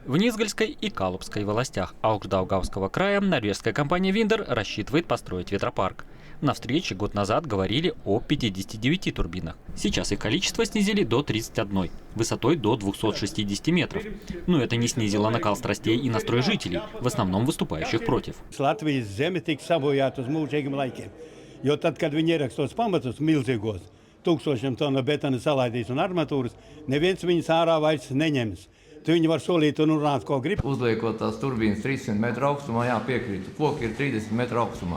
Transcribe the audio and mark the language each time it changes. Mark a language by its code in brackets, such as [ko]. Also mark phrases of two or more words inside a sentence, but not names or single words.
[ru] В Низгальской и Калужской властях Аукш-Даугавского края норвежская компания Виндер рассчитывает построить ветропарк. На встрече год назад говорили о 59 турбинах. Сейчас их количество снизили до 31, высотой до 260 метров. Но это не снизило накал страстей и настрой жителей, в основном выступающих против. [lv] Latvijas zeme tika sabojāta uz mūžīgiem laikiem. Jo tad, kad viņi ierakstos pamatus milzīgos, tūkstošiem tonu betona salaidīs un armatūras, neviens viņus ārā vairs neņems. Tu viņi var solīt un runāt, ko grib. Uzliekot tās turbīnas 300 metru augstumā, jāpiekrīt, koki ir 30 metru augstumā.